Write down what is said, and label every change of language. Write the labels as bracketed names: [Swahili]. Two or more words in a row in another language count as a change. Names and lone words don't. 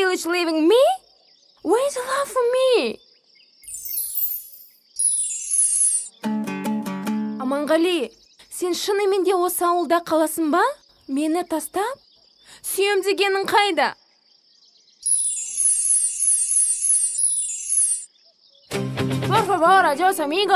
[English] leaving me? Where's the love for me? [Kazakh] Аманғали, сен шынымен де осы ауылда қаласың ба? Мені тастап? Сүйем дегенің қайда? [Spanish] Por favor, adiós, amigo.